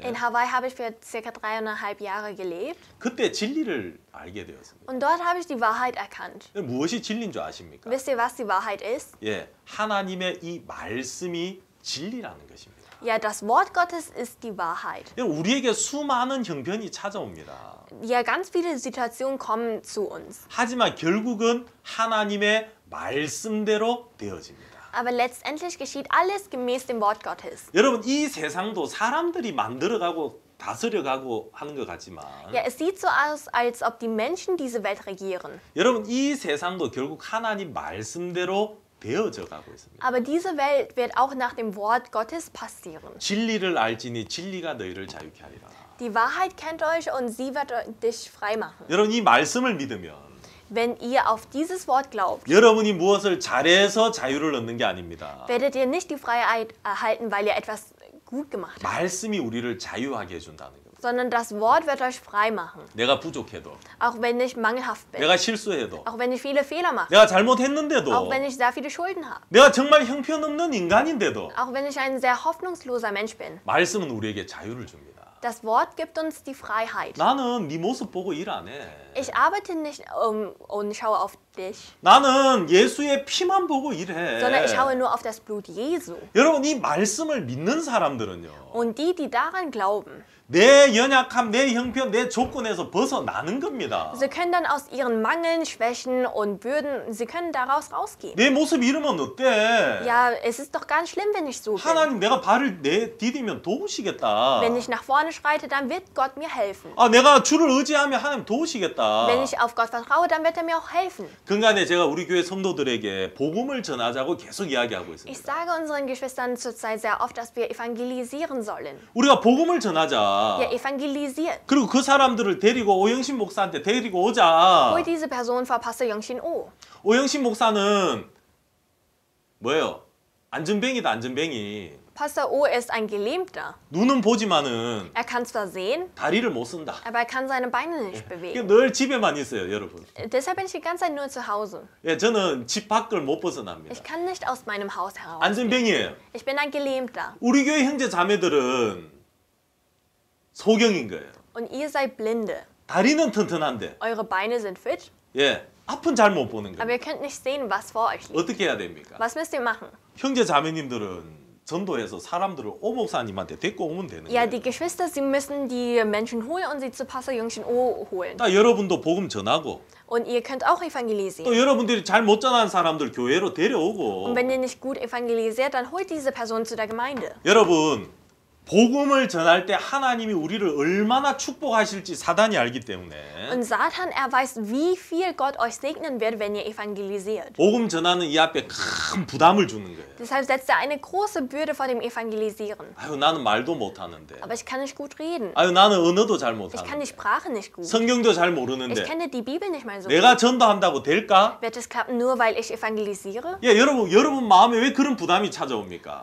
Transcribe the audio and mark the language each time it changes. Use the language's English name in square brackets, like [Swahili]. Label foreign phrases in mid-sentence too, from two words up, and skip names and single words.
[German] In Hawaii habe ich für circa 3,5 Jahre gelebt [Korean] 그때 진리를 알게 되었습니다. [German] und dort habe ich die Wahrheit erkannt. [Korean] 무엇이 진리인 줄 아십니까? [German] Wisst ihr, was die Wahrheit ist? [Korean] 예, 하나님의 이 말씀이 진리라는 것입니다. [German] Ja, das Wort Gottes ist die Wahrheit. [Korean] 여러분, 우리에게 수많은 형편이 찾아옵니다. [German] Ja, ganz viele Situationen kommen zu uns. [Korean] 하지만 결국은 하나님의 말씀대로 되어집니다. [German] Aber letztendlich geschieht alles gemäß dem Wort Gottes. [Korean] 여러분, 이 세상도 사람들이 만들어가고 다스려가고 하는 것 같지만 [German] Ja, es sieht so aus, als ob die Menschen diese Welt regieren. [Korean] 여러분, 이 세상도 결국 하나님 말씀대로 되어져 가고 있습니다. [German] Aber diese Welt wird auch nach dem Wort Gottes passieren. [Korean] 진리를 알지니 진리가 너희를 자유케 하리라. [German] Die Wahrheit kennt euch und sie wird dich frei machen. [Korean] 여러분, 이 말씀을 믿으면 [German] Wenn ihr auf dieses Wort glaubt, [Korean] 여러분이 무엇을 잘해서 자유를 얻는 게 아닙니다. [German] werdet ihr nicht die Freiheit erhalten, weil ihr etwas gut gemacht habt, [Korean] 말씀이 우리를 자유하게 해준다는 겁니다. [German] sondern das Wort wird euch frei machen. [Korean] 내가 부족해도, [German] Auch wenn ich mangelhaft bin, [Korean] 내가 실수해도, [German] auch wenn ich viele Fehler mache, [Korean] 내가 잘못했는데도, [German] auch wenn ich sehr viele Schulden habe, [Korean] 내가 정말 형편없는 인간인데도 [German] auch wenn ich ein sehr hoffnungsloser Mensch bin. [Korean] 말씀은 우리에게 자유를 줍니다. [German] Das Wort gibt uns die Freiheit. [Korean] 나는 네 모습 보고 일 안 해. [German] Ich arbeite nicht und schaue auf dich, [Korean] 나는 예수의 피만 보고 일해. [German] sondern ich schaue nur auf das Blut Jesu. [Korean] 여러분, 이 말씀을 믿는 사람들은요, [German] Und die daran glauben, [Korean] 내 연약함, 내 형편, 내 조건에서 벗어나는 겁니다. [German] sie können dann aus ihren Mangeln, Schwächen und Bürden, sie können daraus rausgehen. [Korean] 내 모습 이러면 어때? [German] Ja, es ist doch gar nicht schlimm, wenn ich so bin. [Korean] 하나님, 내가 발을 디디면 도우시겠다. [German] Wenn ich nach vorne schreite, dann wird Gott mir helfen. [Korean] 아, 내가 주를 의지하면 하나님 도우시겠다. [German] Wenn ich auf Gott vertraue, dann wird er mir auch helfen. [Korean] 그간에 제가 우리 교회 성도들에게 복음을 전하자고 계속 이야기하고 [German] Ich [Korean] 있습니다. [German] sage unseren Geschwistern zurzeit sehr oft, dass wir evangelisieren sollen. [Korean] 우리가 복음을 전하자. [German] Ja, evangelisiert. [Korean] 그리고 그 사람들을 데리고 오영신 목사한테 데리고 오자. [German] Hol diese Person vor Pastor Yongshin Oh. [Korean] 오영신 목사는 뭐예요? 안전뱅이다, 안전뱅이. [German] Pastor Oh ist ein Gelähmter. [Korean] 눈은 보지만은 [German] Er kann zwar sehen, [Korean] 다리를 못 쓴다. [German] aber er kann seine Beine nicht bewegen. [Korean] 늘 집에만 있어요, 여러분. [German] Deshalb bin ich die ganze Zeit nur zu Hause. [Korean] 예, 저는 집 밖을 못 벗어납니다. [German] Ich kann nicht aus meinem Haus heraus. [Korean] 안전뱅이에요. [German] Ich bin ein Gelähmter. [Korean] 우리 교회 형제 자매들은 소경인 거예요. [German] Und ihr seid Blinde. [Korean] 다리는 튼튼한데, [German] Eure Beine sind fit, [Korean] 예, 앞은 잘 못 보는 [German] aber [Korean] 거예요. [German] ihr könnt nicht sehen, was vor euch liegt. [Korean] 어떻게 해야 됩니까? [German] Was müsst ihr machen? [Korean] 형제 자매님들은 전도해서 사람들을 오 목사님한테 데리고 오면 되는 [German] Ja, [Korean] 거예요. [German] die Geschwister, sie müssen die Menschen holen und sie zu Pastor Yongshin Oh holen. [Korean] 딱 여러분도 복음 전하고 [German] Und ihr könnt auch [Korean] 또 [German] evangelisieren. [Korean] 여러분들이 잘 못 전하는 사람들 교회로 [German] Und [Korean] 데려오고 [German] wenn ihr nicht gut evangelisiert, dann holt diese Person zu der Gemeinde. [Korean] 여러분 복음을 전할 때 하나님이 우리를 얼마나 축복하실지 사단이 알기 때문에 [German] Und Satan, er weiß, wie viel Gott euch segnen wird, wenn ihr evangelisiert. [Korean] 복음 전하는 이 앞에 큰 부담을 주는 거예요. [German] Deshalb setzt er eine große Bürde vor dem Evangelisieren. [Korean] 아유, 나는 말도 못하는데. [German] Aber ich kann nicht gut reden. [Korean] 아유, 나는 언어도 잘 [German] Ich kann [Korean] 못하는데. [German] die Sprache nicht gut. [Korean] 성경도 잘 [German] Ich [Korean] 모르는데. [German] kenne die Bibel nicht mal so [Korean] 내가 [German] gut. [Korean] 전도한다고 될까? [German] Wird es klappen, nur weil ich evangelisiere? [Korean] 예, 여러분 마음에 왜 그런 부담이 찾아옵니까?